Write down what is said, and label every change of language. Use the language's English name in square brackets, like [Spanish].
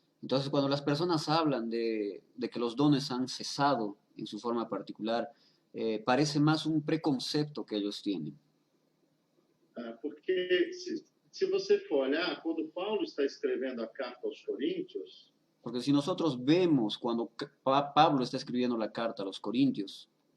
[Spanish] Entonces, cuando las personas hablan de que los dones han cesado en su forma particular, parece más un preconcepto que ellos tienen. [Portuguese] Porque se você for olhar, quando Paulo está escrevendo a carta aos Coríntios, [Spanish] porque si nosotros vemos cuando Pablo está escribiendo la carta a los Corintios,